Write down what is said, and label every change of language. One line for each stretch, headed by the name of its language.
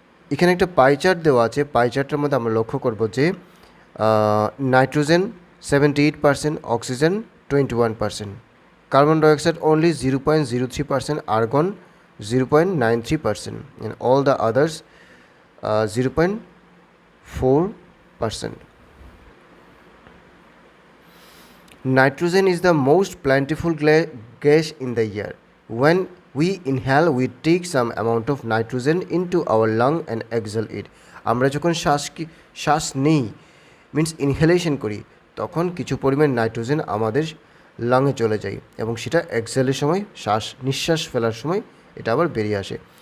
Bangla: এখানে একটা pie chart দেওয়া আছে। পাই চার্টের মধ্যে আমরা লক্ষ্য করব যে nitrogen 78%, oxygen 21%, carbon dioxide
English: only 0.03%, argon 0.93%, and all the others 0.4%. Nitrogen is the most plentiful gas in the air. When we inhale, we take some amount of nitrogen into our lung and exhale it.
Bangla: আমরা যখন শ্বাস নেই means inhalation করি, তখন কিছু পরিমাণ nitrogen আমাদের লাংয়ে চলে যায় এবং সেটা এক্সহেলের সময় নিঃশ্বাস ফেলার সময় এটা আবার বেরিয়ে আসে।